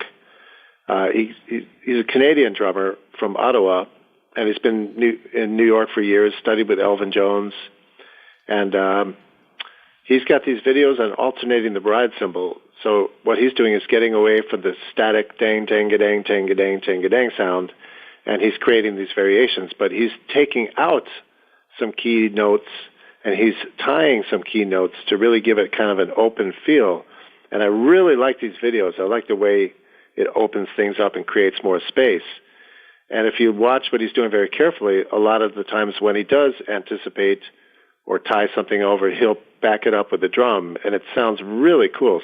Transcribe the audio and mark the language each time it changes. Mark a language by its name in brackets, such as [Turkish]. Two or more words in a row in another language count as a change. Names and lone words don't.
[English] He's a Canadian drummer from Ottawa, and he's been in New York for years, studied with Elvin Jones. And he's got these videos on alternating the ride cymbal. So what he's doing is getting away from the static dang, dang-a-dang, dang-a-dang, dang-a-dang sound, and he's creating these variations. But he's taking out some key notes, and he's tying some key notes to really give it kind of an open feel. And I really like these videos. I like the way it opens things up and creates more space. And if you watch what he's doing very carefully, a lot of the times when he does anticipate or tie something over, he'll back it up with the drum, and it sounds really cool.